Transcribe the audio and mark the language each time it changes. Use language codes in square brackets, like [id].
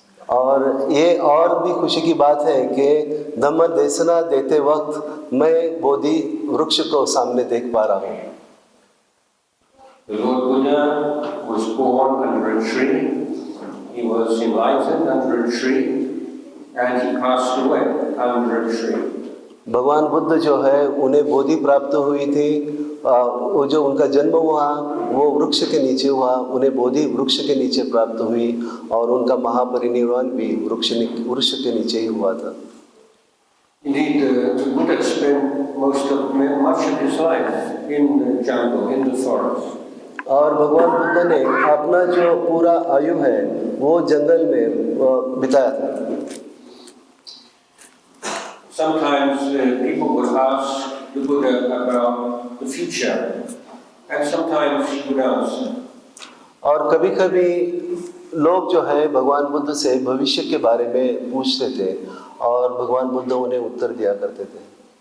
[hi] और ये और भी खुशी की बात है कि धम्म देशना देते वक्त मैं बोधि वृक्ष को सामने देख पा रहा हूँ। [en] The Lord Buddha was born under a tree. He was enlightened under a tree, and he passed away under a tree. [hi] भगवान बुद्ध जो है उन्हें बोधि प्राप्त हुई थी, वो जो उनका जन्म हुआ वो वृक्ष के नीचे हुआ, उन्हें बोधि वृक्ष के नीचे प्राप्त हुई और उनका महापरिनिर्वाण भी वृक्ष के नीचे ही हुआ था। [en] Indeed, the Buddha spent much of his life in the jungle, in the forest. [hi] और भगवान बुद्ध ने अपना जो पूरा आयु है वो जंगल में बिताया था। [en] Sometimes people would ask the Buddha about the future, and sometimes he would answer. [hi] और कभी-कभी लोग जो है भगवान बुद्ध से भविष्य के बारे में पूछते थे और भगवान बुद्ध उन्हें उत्तर दिया करते थे।